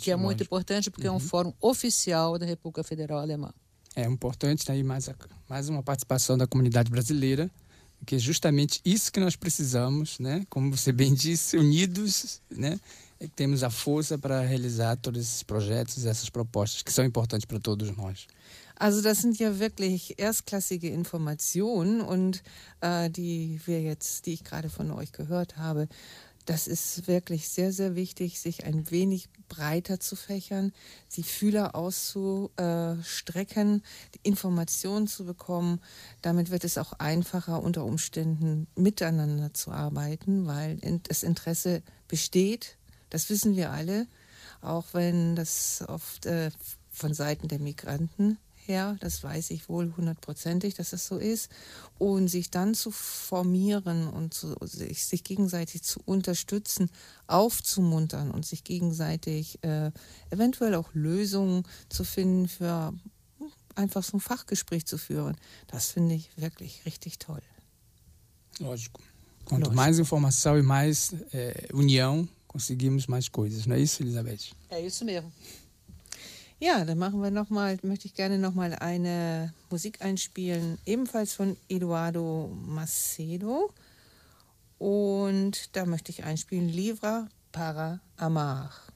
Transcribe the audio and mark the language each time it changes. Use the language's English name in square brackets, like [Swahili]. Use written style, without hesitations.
[Portuguese] Que é muito importante porque é um fórum oficial da República Federal Alemã. É importante, né? mais uma participação da comunidade brasileira, que é justamente isso que nós precisamos, né? Como você bem disse, unidos, né? E temos a força para realizar todos esses projetos, essas propostas que são importantes para todos nós. [German] Also das sind ja wirklich erstklassige Informationen, und die ich gerade von euch gehört habe, das ist wirklich sehr, sehr wichtig, sich ein wenig breiter zu fächern, die Fühler auszustrecken, die Informationen zu bekommen. Damit wird es auch einfacher, unter Umständen miteinander zu arbeiten, weil das Interesse besteht, das wissen wir alle, auch wenn das oft von Seiten der Migranten, ja, das weiß ich wohl hundertprozentig, dass das so ist. Und sich dann zu formieren und sich gegenseitig zu unterstützen, aufzumuntern und sich gegenseitig eventuell auch Lösungen zu finden, für einfach so ein Fachgespräch zu führen, das finde ich wirklich richtig toll. [Portuguese] Lógico. Quanto mais informação e mais união, conseguimos mais coisas. Não é isso, Elizabeth? É isso mesmo. [German] Ja, dann machen wir nochmal, möchte ich gerne nochmal eine Musik einspielen, ebenfalls von Eduardo Macedo. Und da möchte ich einspielen, Livra para Amar.